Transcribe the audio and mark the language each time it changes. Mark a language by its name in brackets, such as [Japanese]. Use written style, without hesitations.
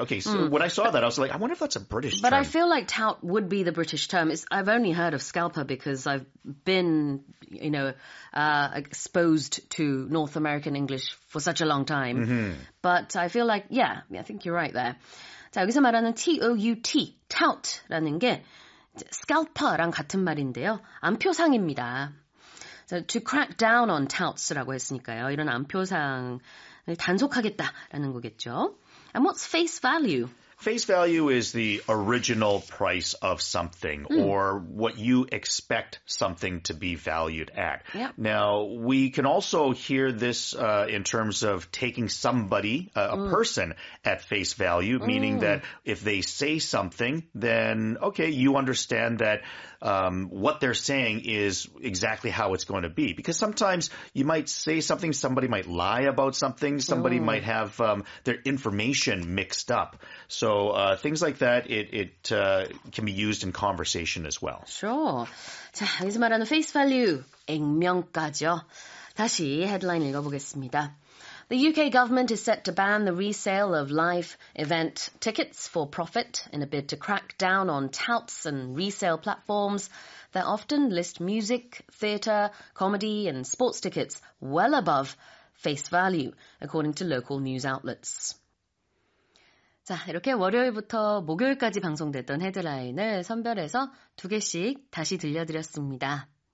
[English] Okay, so when I saw that, I was like, I wonder if that's a British term. But I feel like tout would be the British term. I've only heard of scalper because I've been, exposed to North American English for such a long time. But I feel like, I think you're right there. [Korean] 자, 여기서 말하는 T-O-U-T, tout라는 게 scalper랑 같은 말인데요. 암표상입니다. [English] So, to crack down on touts라고 했으니까요. [Korean] 이런 암표상을 단속하겠다라는 거겠죠. [English] And what's face value? Face value is the original price of something or what you expect something to be valued at. Yep. Now, we can also hear this in terms of taking somebody, a person, at face value, meaning that if they say something, then, okay, you understand that what they're saying is exactly how it's going to be. Because sometimes you might say something, somebody might lie about something, somebody might have their information mixed up. So things like that, it can be used in conversation as well. Sure. [Korean] 자, 여기서 말하는 face value, 액면가죠. 다시 헤드라인 읽어보겠습니다. [English] The UK government is set to ban the resale of live event tickets for profit in a bid to crack down on touts and resale platforms that often list music, theatre, comedy and sports tickets well above face value, according to local news outlets. [Korean] 자, 이렇게 월요일부터 목요일까지 방송됐던 헤드라인을 선별해서 2개씩 다시 들려드렸습니다.